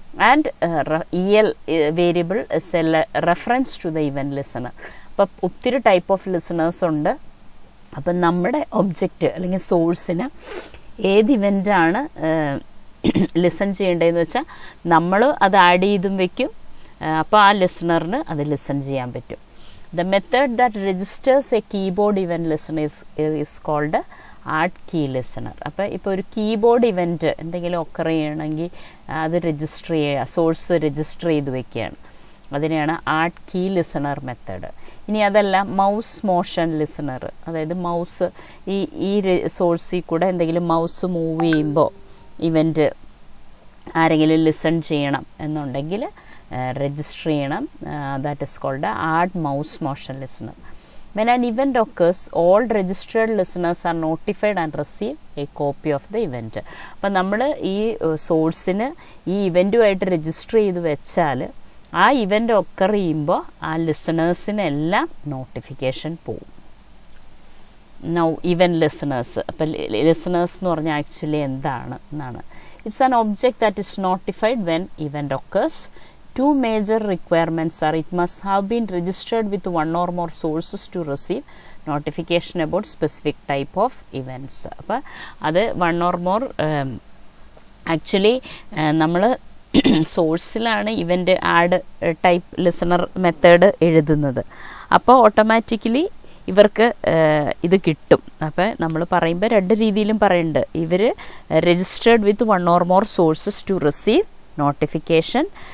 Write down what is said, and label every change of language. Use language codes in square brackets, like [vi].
[en] And EL variable is a reference to the event listener. [ml] അപ്പം ഒത്തിരി type of listeners ഉണ്ട്. അപ്പം നമ്മുടെ ഒബ്ജക്റ്റ് അല്ലെങ്കിൽ സോഴ്സിന് ഏത് ഇവൻ്റാണ് ലിസൺ ചെയ്യേണ്ടതെന്ന് വെച്ചാൽ നമ്മൾ അത് ആഡ് ചെയ്തും വെക്കും. അപ്പോൾ ആ ലിസണറിന് അത് ലിസൺ ചെയ്യാൻ പറ്റും. [en] The method that registers a keyboard event listener is called add key listener. [ml] അപ്പോൾ ഇപ്പോൾ ഒരു കീബോർഡ് ഇവൻറ്റ് എന്തെങ്കിലും ഒക്കർ ചെയ്യണമെങ്കിൽ അത് രജിസ്റ്റർ ചെയ്യുക, സോഴ്സ് രജിസ്റ്റർ ചെയ്ത് വെക്കുകയാണ്. അതിനെയാണ് ആഡ് കീ ലിസണർ മെത്തേഡ്. ഇനി അതല്ല മൗസ് മോഷൻ ലിസണർ, അതായത് മൗസ് ഈ സോഴ്സിൽ കൂടെ എന്തെങ്കിലും മൗസ് മൂവ് ചെയ്യുമ്പോൾ ഇവൻറ്റ് ആരെങ്കിലും ലിസൺ ചെയ്യണം എന്നുണ്ടെങ്കിൽ രജിസ്റ്റർ ചെയ്യണം. [en] That is called add mouse motion listener. When an event occurs, all registered listeners are notified and receive a copy of the event. [ml] അപ്പം നമ്മൾ ഈ സോഴ്സിന് ഈ ഇവൻറ്റുമായിട്ട് രജിസ്റ്റർ ചെയ്ത് വെച്ചാൽ ആ ഇവൻ്റ് ഒക്കർ ചെയ്യുമ്പോൾ ആ ലിസണേഴ്സിനെല്ലാം നോട്ടിഫിക്കേഷൻ പോവും. [en] Now event listeners. [ml] അപ്പം ലിസണേഴ്സ് എന്ന് പറഞ്ഞാൽ ആക്ച്വലി എന്താണ് എന്നാണ്. [en] It's an object that is notified when event occurs. Two major requirements are it must have been registered with one or more sources to receive notification about specific type of events. [ml] അപ്പോൾ അത് one or more actually നമ്മൾ സോഴ്സിലാണ് event add type listener method എഴുതുന്നത്. അപ്പോൾ automatically ഇവർക്ക് ഇത് കിട്ടും. അപ്പോൾ നമ്മൾ പറയുമ്പോൾ രണ്ട് രീതിയിലും പറയുന്നുണ്ട്. [en] ഇവർ registered with one or more sources to receive notification.